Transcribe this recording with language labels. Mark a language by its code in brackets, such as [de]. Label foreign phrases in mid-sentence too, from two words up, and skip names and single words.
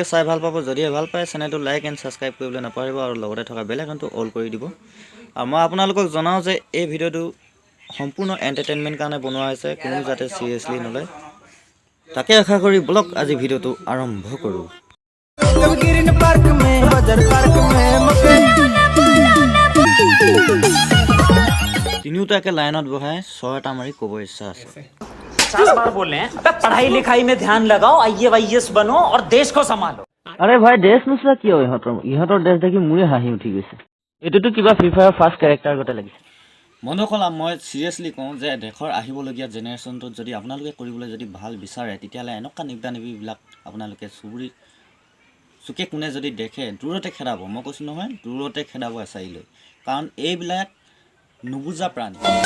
[as] চাই ভাল পাব যদি ভাল পায় চেনেলটো [en] like and subscribe [as] কৰিবলৈ নাপাহৰিব আৰু লগতে থকা [en] bell iconটো [as] অল কৰি দিব আৰু মই আপোনালোকক জনাওঁ যে এই ভিডিওটো সম্পূৰ্ণ এণ্টাৰটেইনমেণ্ট কাৰণে বনোৱা হৈছে কোনো যাতে চিৰিয়াছলি নলয় তাকে আশা কৰি ব্লগ আজি ভিডিওটো আৰম্ভ কৰোঁ তিনিওটাকে লাইনত বহাই ছয়টা মাৰি ক'ব ইচ্ছা আছে [hi] 50 बार बोल रहे हैं पढ़ाई लिखाई में ध्यान लगाओ आईएएस बनो और देश को संभालो [as] আরে ভাই ড্ৰেছ নোচোৱা কিয় ইহঁতৰ ড্ৰেছ দেখি মোৰে হাঁহি উঠি গৈছে এইটোতো কিবা ফ্ৰী ফায়াৰ [en] first character [as] গতে লাগিছে বন্ধুসকল মই চিৰিয়াছলি কওঁ যে দেশৰ আহিবলগীয়া জেনেৰেশ্যনটোত যদি আপোনালোকে কৰিবলৈ যদি ভাল বিচাৰে তেতিয়াহ'লে এনেকুৱা নিব্দা নিবিবিলাক আপোনালোকে চুকে কোণে যদি দেখে দূৰতে খেদাব মই কৈছোঁ নহয় দূৰতে খেদাব এচাৰি লৈ কাৰণ এইবিলাক নুবুজা প্ৰাণী